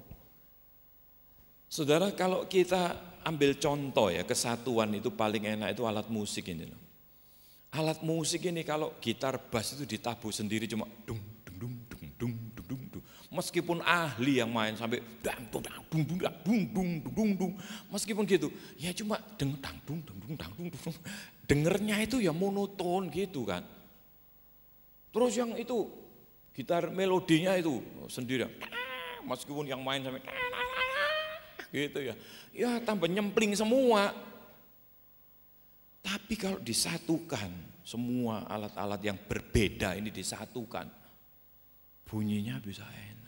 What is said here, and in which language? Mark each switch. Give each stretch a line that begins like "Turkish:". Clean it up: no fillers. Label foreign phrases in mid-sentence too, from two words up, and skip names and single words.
Indonesian: Saudara, kalau kita ambil contoh ya, kesatuan itu paling enak itu alat musik ini loh. Alat musik ini kalau gitar bass itu ditabuh sendiri cuma dung dung dung dung dung dung dung dung. Meskipun ahli yang main sampai dang dung dung dung dung dung dung, meskipun gitu, ya cuma dang dung dung dung dang dung dung. Dengernya itu ya monoton gitu kan. Terus yang itu gitar melodinya itu sendiri, meskipun yang main sampai gitu ya, ya tambah nyempling semua. Tapi kalau disatukan, semua alat-alat yang berbeda ini disatukan, bunyinya bisa enak.